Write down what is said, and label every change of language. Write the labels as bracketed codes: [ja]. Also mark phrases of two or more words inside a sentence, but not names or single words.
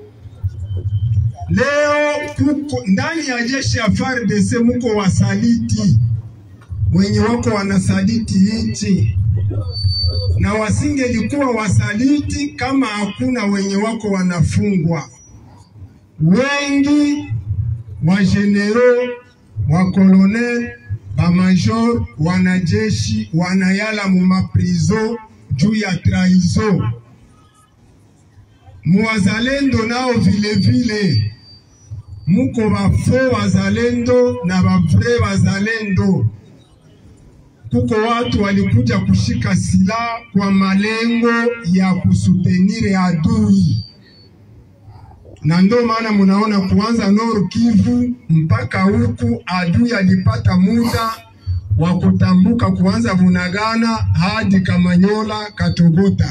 [sw] Leo kuko ndani ya jeshi ya FARDC muko wasaliti wenye wako wanasaliti nchi, na wasingelikuwa wasaliti kama hakuna wenye wako wanafungwa. Wengi wa general, wa colonel, ba major, wanajeshi wanayala mu maprizo juu ya trahison. Muwazalendo nao vile vile muko bafo wazalendo na bavre wazalendo. Kuko watu walikuja kushika silaha kwa malengo ya kusutenire adui, na ndo maana munaona kuanza Nord Kivu mpaka huku adui alipata muda wa kutambuka, kuanza Bunagana hadi Kamanyola, Katogota.